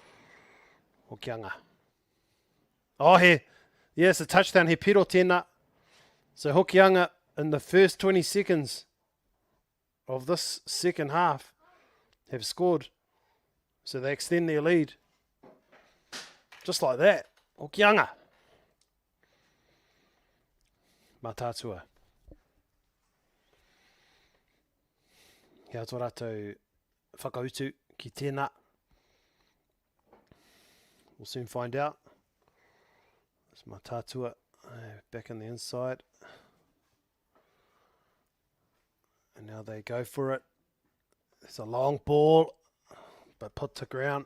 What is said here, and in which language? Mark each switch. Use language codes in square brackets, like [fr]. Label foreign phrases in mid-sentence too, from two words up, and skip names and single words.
[en] Hokianga. Oh, yes, a touchdown, [mi] he piro tēnā. [en] So Hokianga, in the first 20 seconds of this second half, have scored. So they extend their lead. Just like that. Hokianga. Matatua. [mi] Kia tō rātou whakautu ki tēnā. [en] We'll soon find out. It's Matatua back in the inside. And now they go for it. It's a long ball, but put to ground.